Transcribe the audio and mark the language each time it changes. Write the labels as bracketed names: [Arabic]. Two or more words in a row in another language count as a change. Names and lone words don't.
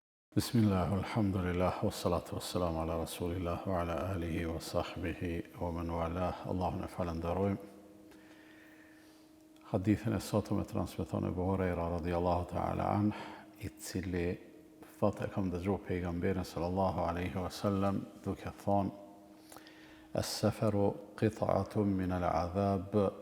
[Arabic] بسم الله، الحمد لله، والصلاة والسلام على رسول الله، وعلى آله وصحبه، ومن والاه. [Albanian] Allahun e falenderojmë. Hadithin e sotëm e transmeton Ebu Hurajra [Arabic] رضي الله تعالى عنه, [Albanian] I cili thotë e kam dëgjuar pejgamberin [Arabic] صلى الله عليه وسلم [Albanian] duke thonë: [Arabic] "السفر قطعة من العذاب."